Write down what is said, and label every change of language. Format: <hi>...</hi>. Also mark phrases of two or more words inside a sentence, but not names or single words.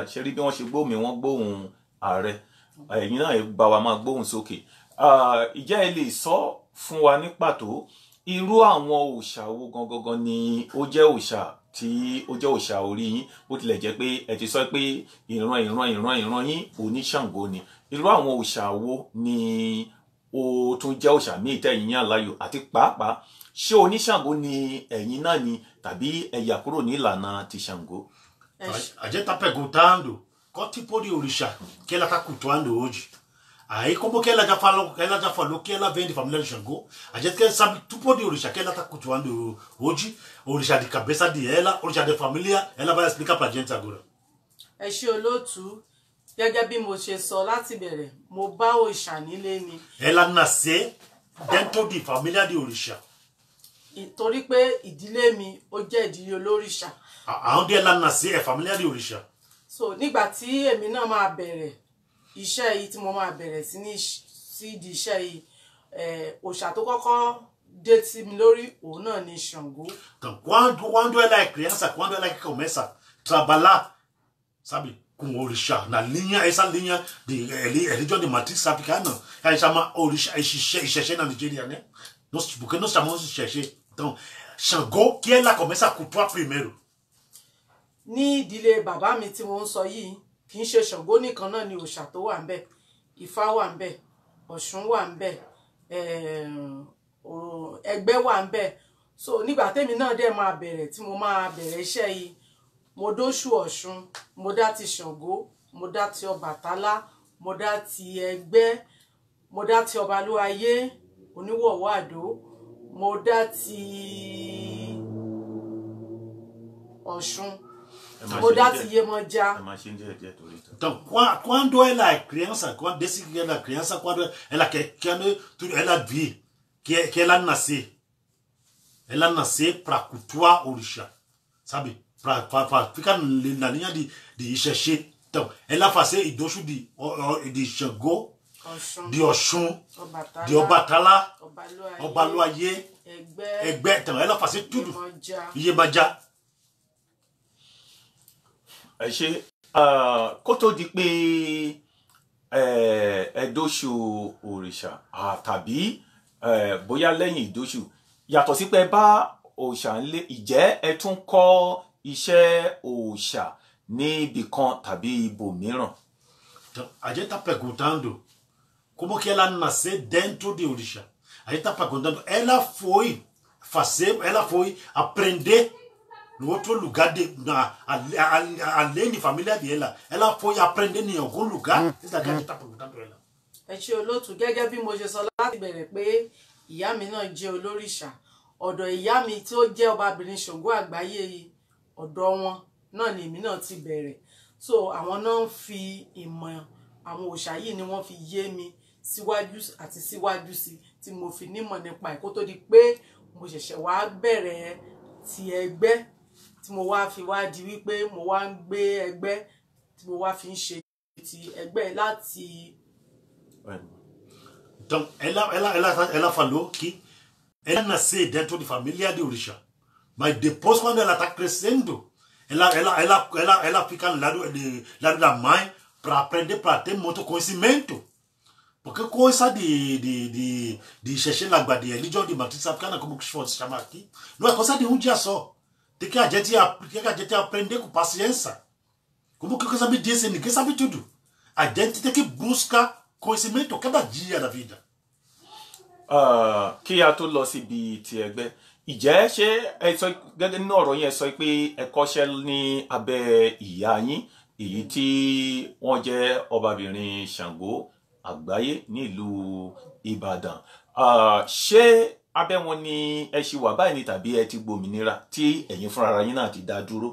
<yo>Ṣé rí bí wọ́n ṣe gbóhùn mi wọ́n gbóhùn ààrẹ. Ẹ̀yin náà ẹ bá wa máa gbóhùn sókè. Ìjẹ́ ẹ lè sọ fún wa ní pàtó irú àwọn òòṣà wo gangan ni ó jẹ́ òòṣà tí ó jẹ́ òòṣà orí yín, bó tilẹ̀ jẹ́ pé ẹ ti sọ pé ìran yín oníṣàngó ni. Irú àwọn òòṣà wo ni ó tún jẹ́ òòṣà míì tẹ́yin yàn láàyò, àti pàápàá ṣé oníṣàngó ni ẹ̀yin náà ni tàbí ẹ yà kúrò ní ìlànà ti Ṣàngó?</yo> <pt>A gente está perguntando qual tipo de orixá que ela está cultuando hoje. Aí, como que ela já falou que ela vem de família de Xangô, a gente quer saber o tipo de orixá que ela está cultuando hoje, orixá de cabeça dela, orixá de família, ela vai explicar pra gente agora.</pt> <yo>Ẹ ṣé olóòtú, gẹ́gẹ́ bí mo ṣe sọ láti bẹ̀rẹ̀, mo bá òòṣà nílé ni.</yo> <pt>Ela nasceu dentro de família de orixá.</pt> <yo>Torí pé ìdílé mi ó jẹ́ ìdílé olórìṣà.</yo> <pt>Aonde ela nasceu é família de orixá.</pt> <yo>So nígbà tí èmi náà máa bẹ̀rẹ̀ iṣẹ́ yìí, tí mo máa bẹ̀rẹ̀ sí di iṣẹ́ yìí, òòṣà tó kọ́kọ́ dé sí mi lórí òun náà ni Ṣàngó.</yo> <pt>Então, quando ela é criança, quando ela começa a trabalhar, sabe, com orixá, essa linha de religião de matriz africana, ela chama orixá, Ixexé na Nigéria, né? Porque nós chamamos de chercher. Então, Ṣàngó, que ela começa a cultuar primeiro.</pt> <yo>Ní ìdílé bàbá mi tí mo ń sọ yìí, kì í ṣe Ṣàngó nìkan náà ni òòṣà tó wà ńbẹ̀. Ifá wà ńbẹ̀, Ọ̀ṣun wà ńbẹ̀, Ẹgbẹ́ wà ńbẹ̀. So nígbà tèmi náà dẹ̀ máa bẹ̀rẹ̀ tí mo máa bẹ̀rẹ̀ iṣẹ́ yìí, mo dóṣù Ọ̀ṣun, mo dá ti Ṣàngó, mo dá ti Ọbàtálá, mo dá ti Ẹgbẹ́, mo dá ti Ọbalúayé, Oníwọ̀wọ̀ Àdó, mo dá ti Ọ̀ṣun, mo dá ti Yemọja.</yo> <pt>Então, quando ela é criança, quando desde que ela é criança, quando ela quer ela vê que ela nasceu para cultuar orixá, sabe? Para ficar na linha de chercher. Então, ela fazia idoso de Ṣàngó, de Ọ̀ṣun, de Ọbàtálá, Ọbalúayé, Ẹgbẹ́. Então, ela fazia tudo. Yemọja.</pt> <yo>Ẹ ṣé, kó tó di pé ẹ̀dóṣù òrìṣà tàbí bóyá lẹ́yìn ìdóṣù, yàtọ̀ sí pé bá òòṣà ńlé, ìjẹ́ ẹ tún kọ́ iṣẹ́ òòṣà ní ibì kan tàbí ibòmíràn?</yo> <pt>Então, a gente está perguntando como que ela nasceu dentro de orixá. A gente está perguntando, ela foi aprender no outro lugar, além de família dela. Ela foi aprender em algum lugar. Isso daqui a gente está perguntando ela.</pt> <yo>Ẹ ṣé olóòtú, gẹ́gẹ́ bí mo ṣe sọ láti bẹ̀rẹ̀ pé ìyá mi náà jẹ́ olórìṣà. Ọ̀dọ̀ ìyá mi tí ó jẹ́ ọbabìnrin Ṣàngó àgbáyé yìí, ọ̀dọ̀ wọn náà ni èmi náà ti bẹ̀rẹ̀. So àwọn náà ń fi ìmọ̀ àwọn òòṣà yìí ni wọ́n fi yé mi síwájú àti síwájú sí tí mo fi nímọ̀ nípa ẹ̀ kó tó di pé mo ṣẹ̀ṣẹ̀ wá bẹ̀rẹ̀ ti Ẹgbẹ́ tí mo wá fi wá di wípé mo wá ń gbé Ẹgbẹ́ tí mo wá fi ń ṣe ti Ẹgbẹ́ láti.</yo> <pt>Então, ela falou que ela nasceu dentro de família de orixá. Mas depois, quando ela está crescendo, ela fica no lado da mãe para aprender, para ter muito conhecimento. Porque coisa de chercher na de religião de matriz africana, como que se chama aqui, não é coisa de um dia só. Tem que a gente aprender com paciência. Como que eu sabe disso? Ninguém sabe tudo. A gente tem que buscar conhecimento cada dia da vida.</pt> <yo>Kí a tó lọ síbi ti Ẹgbẹ́, ìjẹ́ ṣé ẹ sọ gẹ́gẹ́ nínú ọ̀rọ̀ yẹn sọ pé ẹ kọ́ṣẹ́ ní abẹ́ ìyá yín èyí tí wọ́n jẹ́ ọbabìnrin Ṣàngó àgbáyé nílùú Ìbàdàn, ṣé abẹ́ wọn ni ẹ ṣì wà báyìí ni tàbí ẹ ti gbòmìnira tí ẹ̀yin fúnra yín náà ti dá dúró?</yo>